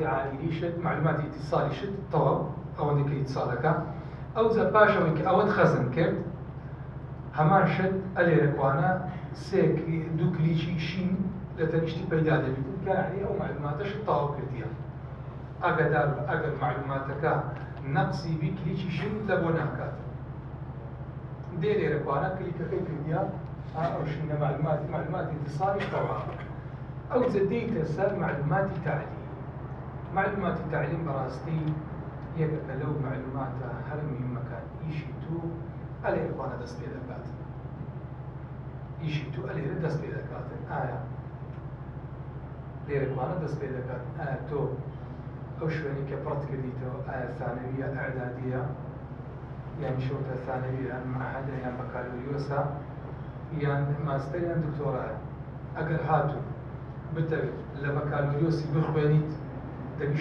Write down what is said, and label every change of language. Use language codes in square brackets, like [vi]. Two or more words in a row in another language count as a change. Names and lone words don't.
[ckb] عائلی شت معلوماتی ئیتیصالی شت تەواو ئەوەندە کە ئیتیصالەکە ئەو جا پاشەوەی کە ئەوەت خەزم کرد هەمان شت ئەلێرەکوانە دوو کلیکی شین لە تەنیشتی پەیدا دەبێت کە یعنی ئەو معلوماتەش تەواو کردیە ئاگادار بە ئەگەر معلوماتەکە نەقسی بی کلیکی شین لە بۆ ناکات دێ لێرەکوانە کلیکەکەی کردیا ئەو شینە معلوماتی ئیتیصالی تەواو ئەو جا دێیتە سەر معلوماتی تعلیم معلوماتی تعلیم بەڕاستی یەکەکە لەو معلوماتە هەر مهمەکان ئیشی تو ئەلێرەکوانە دەست پێ دەکات ئیشی تو ئەلێرە دەست پێ دەکاتن ئایا لێرەکوانە دەست پێ دەکات ئایا تۆ ئەو شوێنی کە پڕت کردیتەوە ئایا ثانەویە ئەعدادیە یان شەوتە ثانەویە یان معهەدە یان بەکالۆریۆسە یان ماستەر یان دکتۆرایە ئەگەر هاتوو بتەوێت لە بەکالۆریۆسی بخوێنیت دەبی